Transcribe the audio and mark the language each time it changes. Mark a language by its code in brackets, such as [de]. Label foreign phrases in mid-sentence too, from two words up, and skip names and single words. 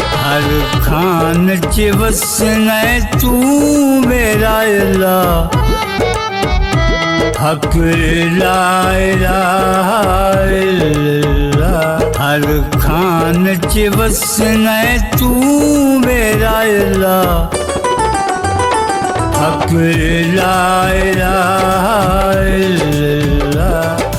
[pa] ਹਰ ਖਾਨ ਚ ਵਸਨਾ ਤੂ ਮੇਰਾ ਅੱਲਾਹ ਹੱਕ [ar] لا إله إلا الله. [pa] ਹਰ ਖਾਨ ਚ ਵਸਨਾ ਤੂ ਮੇਰਾ ਅੱਲਾਹ ਹੱਕ [ar] لا إله إلا الله.